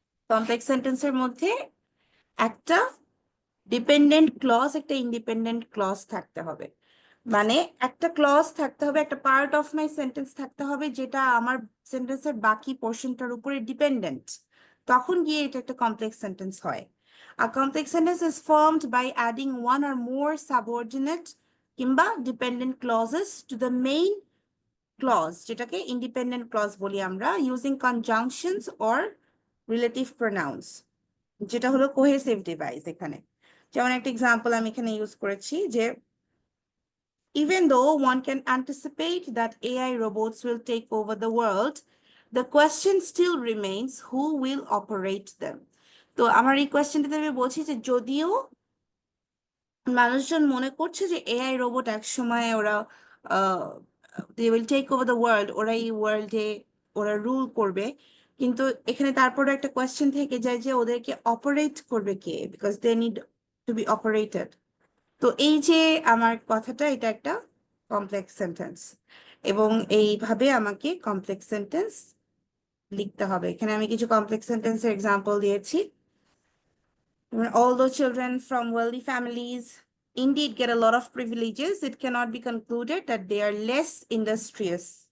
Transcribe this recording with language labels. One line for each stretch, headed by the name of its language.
Bangla: Complex সেন্টেন্সের মধ্যে একটা ডিপেন্ডেন্ট ক্লজ, একটা ইন্ডিপেন্ডেন্ট ক্লজ থাকতে হবে। মানে একটা ক্লজ থাকতে হবে, একটা পার্ট অফ মাই সেন্টেন্স থাকতে হবে, যেটা আমার সেন্টেন্সের বাকি পোর্শনটার উপরে ডিপেন্ডেন্ট। তখন গিয়ে এটা একটা কমপ্লেক্স সেন্টেন্স হয়।
English: A complex sentence is formed by adding one or more subordinate কিংবা dependent clauses to the main clause, যেটাকে independent clause বলি আমরা, using conjunctions or relative pronouns,
Bangla: যেটা হলো কোহেসিভ ডিভাইস। এখানে যেমন একটা এক্সাম্পল আমি এখানে ইউজ করেছি, যে
English: Even though one can anticipate that AI robots will take over the world, the question still remains who will operate them.
Bangla: তো আমার এই কোয়েশ্চেনটাতে আমি বলছি যে যদিও মানুষজন মনে করছে যে এআই রোবট এক সময় ওরা
English: they will take over the world,
Bangla: ওরা এই ওয়ার্ল্ডে ওরা রুল করবে, কিন্তু এখানে তারপরে একটা কোয়েশ্চেন থেকে যায় যে ওদেরকে অপারেট করবে কে,
English: Because they need to be operated.
Bangla: তো এই যে আমার কথাটা, এটা একটা কমপ্লেক্স সেন্টেন্স, এবং এইভাবে আমাকে কমপ্লেক্স সেন্টেন্স লিখতে হবে। এখানে আমি কিছু কমপ্লেক্স সেন্টেন্সের এক্সাম্পল দিয়েছি।
English: Although children from wealthy families indeed get a lot of privileges, it cannot be concluded that they are less industrious.